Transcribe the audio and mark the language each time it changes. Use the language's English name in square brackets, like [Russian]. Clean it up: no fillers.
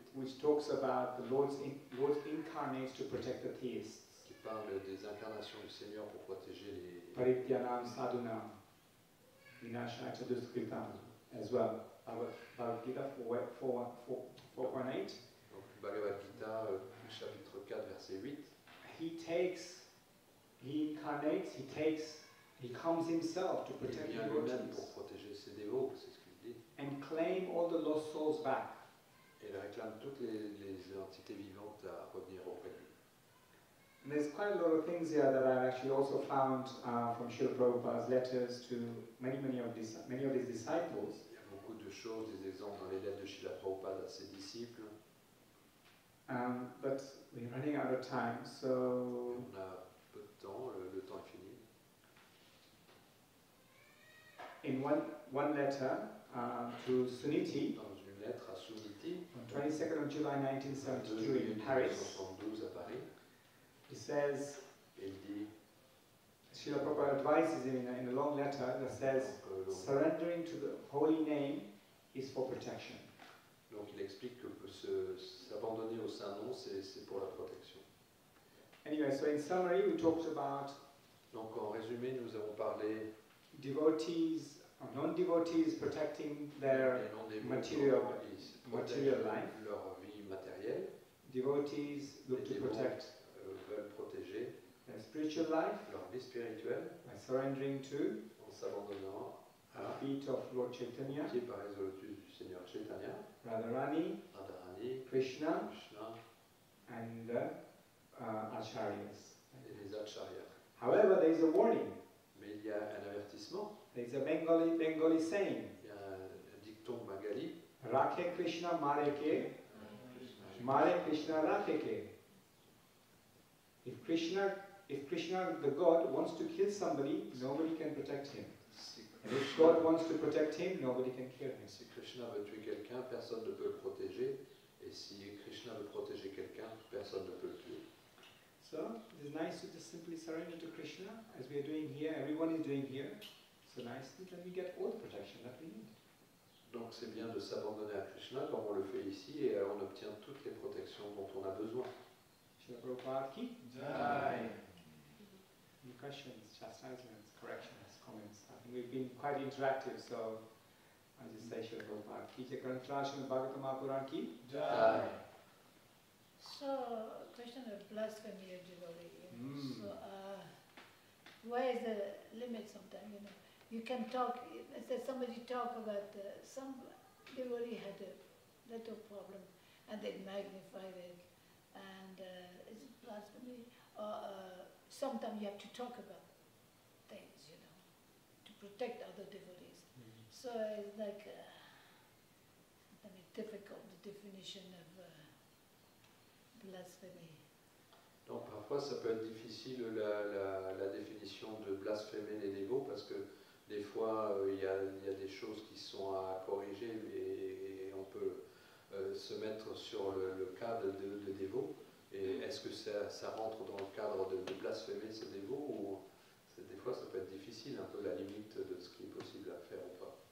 [English] which talks about the Lord's incarnates to protect the theists. [French] qui parle des incarnations du Seigneur pour protéger les [Sanskrit] Parityanam sadhunam vinashaya duskritam as well. [English] Bhagavad Gita 4.8. [French] donc Bhagavad Gita chapitre 4 verset 8. [English] He incarnates, he comes himself to [French] Il [English] protect [French] vient lui-même [English] devotees [French] pour protéger ses dévots, c'est ce qu'il dit. [English] and claim all the lost souls back. [French] Et il réclame toutes les entités vivantes à revenir auprès de lui. [English] And there's quite a lot of things here that I've actually also found from Srila Prabhupada's letters to many of his disciples. [French] Il y a beaucoup de choses, des exemples dans les lettres de Srila Prabhupada à ses disciples. [English] But we're running out of time, so [French] On a peu de temps, le temps est fini. [English] in one letter to Suniti, [French] Dans une lettre à Suniti, [English] on 22nd of July [French] 2 [English] 1972 [French] juillet [English] in Paris, [French] 1972 à Paris, [English] he says, [French] il dit [English] Srila Prabhupada advises him in a long letter that says, surrendering to the holy name is for protection. [French] donc il explique que s'abandonner au Saint-Nom, c'est pour la protection. [English] Anyway, so in summary, we talked about [French] Donc en résumé, nous avons parlé [English] devotees or non-devotees protecting their [French] des non-dévots [English] material [French] qui protègent [English] life. [French] leur vie matérielle. [English] Devotees look to [French] Les dévots [English] protect [French] veulent protéger [English] their spiritual life [French] leur vie spirituelle [English] by surrendering to [French] en s'abandonnant [English] the [French] à [English] feet of Lord Chaitanya, [French] pied par les lotus du Seigneur Chaitanya, [English] Radharani, [French] Radharani, [English] Krishna, [French] Krishna [English] and Acharyas. [French] et les acharyas. [English] However, there is a warning. [French] Mais il y a un avertissement, [English] There is a Bengali saying, [French] il y a un dicton bengali, [Bangla] Rakhe Krishna Mareke, Mare Krishna Rakeke. [English] If Krishna, the God, wants to kill somebody, nobody can protect him. And if God wants to protect him, nobody can kill him. [French] Si Krishna veut tuer quelqu'un, personne ne peut le protéger. Et si Krishna veut protéger quelqu'un, personne ne peut le tuer. [English] So it's nice to just simply surrender to Krishna, as we are doing here, everyone is doing here. So nicely, then we get all the protection that we need. [French] Donc c'est bien de s'abandonner à Krishna comme on le fait ici et on obtient toutes les protections dont on a besoin. [Hindi] Srila Prabhupada ki? Jai. [English] Any questions, chastisements, corrections, comments? I think we've been quite interactive, so I'll just say Srila Prabhupada ki. [Hindi] Jai Granthashram Bhagavatam Mahapuran ki? Jai. [English] So, question of blasphemy of devotee. So, where is the limit sometimes, you know? You can talk, let's say somebody talk about, some devotee had a little problem and they magnified it, and is it blasphemy? Or sometimes you have to talk about things, you know, to protect other devotees. So it's like, sometimes it's difficult, the definition of blasphemy. [French] Donc parfois ça peut être difficile la définition de blasphémer les dévots parce que des fois il y a des choses qui sont à corriger et on peut se mettre sur le cadre de dévots. Et est-ce que ça rentre dans le cadre de blasphémer ce dévot ou des fois ça peut être difficile, un peu la limite de ce qui est possible à faire ou pas.